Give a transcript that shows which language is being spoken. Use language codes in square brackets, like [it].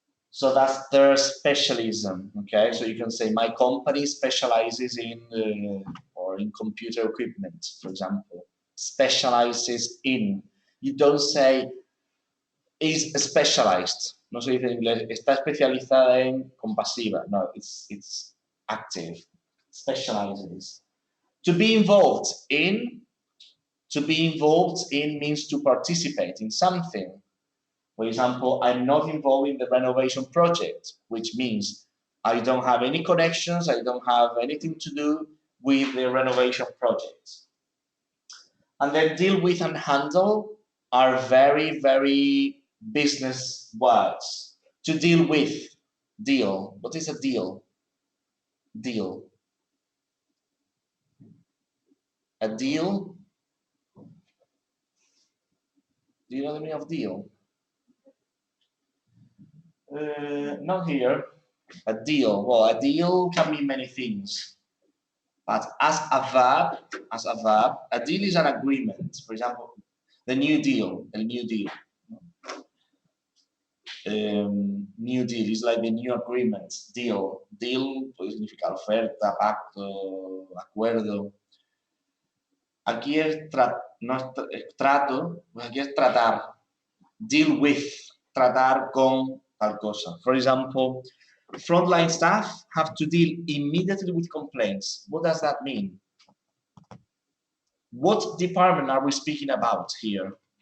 [en] So that's their specialism. Okay. So you can say my company specializes in or in computer equipment, for example. Specializes in. You don't say is specialized. [es] No se dice en inglés, está especializada en compasiva. [en] No, it's active. Specializes. To be involved in means to participate in something. For example, I'm not involved in the renovation project, which means I don't have any connections, I don't have anything to do with the renovation project. And then deal with and handle are very, very business words. To deal with, deal. What is a deal? Deal. A deal. Do you know the meaning of deal? Not here. A deal. Well, a deal can mean many things. But as a verb, a deal is an agreement. For example, the New Deal, el New Deal. New Deal is like the new agreement. Deal. [es] Deal puede significar oferta, pacto, acuerdo. Aquí es, no es trato, pues aquí es tratar. Deal with, tratar con tal cosa. [en] For example, frontline staff have to deal immediately with complaints. What does that mean? What department are we speaking about here?